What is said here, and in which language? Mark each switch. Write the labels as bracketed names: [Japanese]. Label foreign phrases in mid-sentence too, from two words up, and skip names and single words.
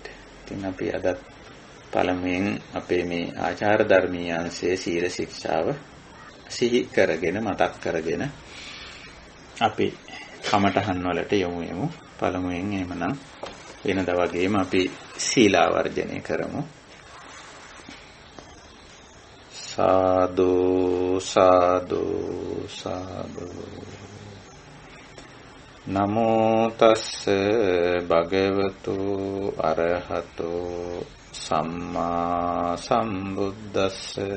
[Sinhala] ඉතින් අපි අද පළමුවෙන් අපේ මේ ආචාර ධර්මීය අංශයේ සීල ශික්ෂාව සිහි කරගෙන මතක් කරගෙන අපි කමඨහන් වලට යමු. පළමුවෙන් එහෙමනම් වෙනදා වගේම අපි සීලාවර්ජනය කරමු. සාදු සාදු සාදු. [Pali] නමෝ තස්ස භගවතු අරහතෝ සම්මා සම්බුද්දස්ස.